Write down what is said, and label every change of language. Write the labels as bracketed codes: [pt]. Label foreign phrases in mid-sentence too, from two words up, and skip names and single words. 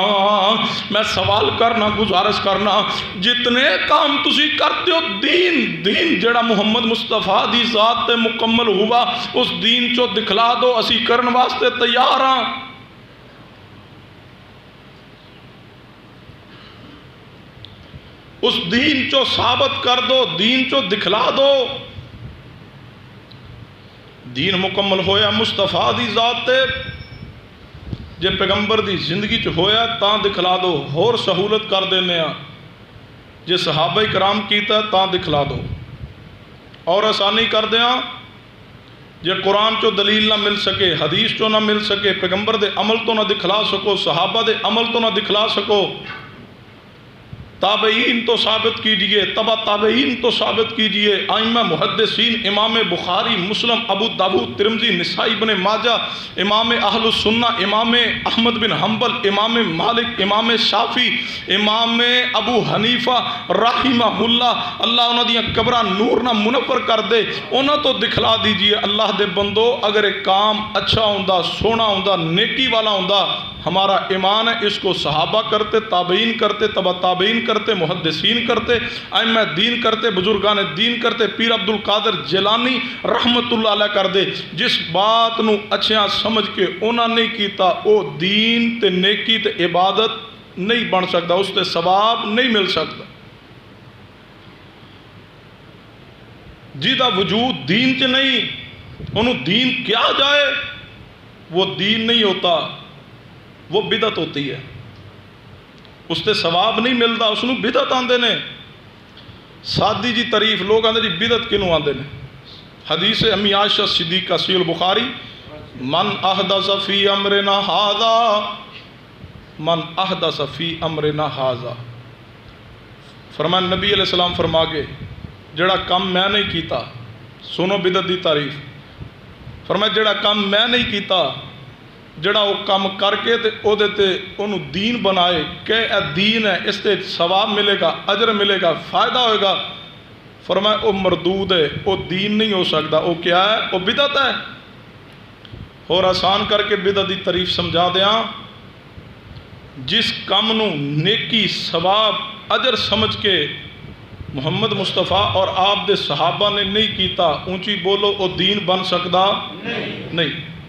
[pa] میں سوال کرنا، گزارش کرنا، جتنے کام تسی کرتے ہو دین جڑا محمد مصطفیٰ دی ذات تے مکمل ہوا اس دین چو دکھلا دو، اسی کرن واسطے تیار ہاں۔ اس دین چو ثابت کر دو، دین چو دکھلا دو۔ دین مکمل ہویا مصطفیٰ دی ذات تے، جے پیغمبر دی زندگی چ ہویا تاں دکھلا دو، اور سہولت کر دینے ہاں جے صحابہ کرام کیتا تاں دکھلا دو، اور آسانی کر دیاں جے قرآن چو دلیل نہ مل سکے، حدیث چو نہ مل سکے، پیغمبر دے عمل تو نہ دکھلا سکو، صحابہ دے عمل تو نہ دکھلا سکو، تابعین تو ثابت کیجئے، تبع تابعین تو ثابت کیجئے، ائمہ محدثین امام بخاری، مسلم، ابو داؤد، ترمذی، نسائی، ابن ماجہ، امام اہل السنہ، امام احمد بن حنبل، امام مالک، امام شافعی، امام ابو حنیفہ [ar] رحمہ اللہ، [pa] اللہ انہوں دیاں قبراں نور نہ منور کر دے، انہوں تو دکھلا دیجئے۔ اللہ دے بندو اگر ایک کام اچھا ہوندہ، سونا ہوندہ، نیکی والا ہوندہ، [ur] ہمارا ایمان ہے اس کو صحابہ کرتے، تابعین کرتے، تبع تابعین کرتے، محدثین کرتے، ائمہ دین کرتے، بزرگان دین کرتے، پیر عبدالقادر جیلانی رحمت اللہ علیہ کر دے۔ [pa] جس بات نو اچھا سمجھ کے انہوں نے کیتا او دین تے نیکی تے عبادت نہیں بن سکتا، اس تے ثواب نہیں مل سکتا۔ جہدا وجود دین چ نہیں انہوں دین [ur] کیا جائے وہ دین نہیں ہوتا، وہ بدعت ہوتی ہے، [pa] اس تے ثواب نہیں ملتا، اس نوں بدعت آندے نے۔ سادی جی تعریف لوگ آندے جی بدعت کنوں آندے نے؟ حدیث امی عائشہ صدیقہ صحیح البخاری، [ar] من احدث فی امرنا ھذا، من احدث فی امرنا ھذا، فرمان نبی علیہ [pa] السلام فرما گئے جڑا کم میں نہیں کیتا، سنو بدعت دی تعریف، فرمایا جڑا کم میں نہیں کیتا، جڑا وہ کم کر کے تے او دے تے انہوں دین بنائے کہ اے دین ہے، اس تے ثواب ملے گا، اجر ملے گا، فائدہ ہوئے گا، فرمایا او مردود ہے، او دین نہیں ہو سکتا، او کیا ہے؟ او بدعت ہے۔ اور آسان کر کے بدعت دی تعریف سمجھا دیاں، جس کم نو نیکی ثواب اجر سمجھ کے محمد مصطفیٰ اور آپ دے صحابہ نے نہیں کیتا، اونچی بولو او دین بن سکتا نہیں۔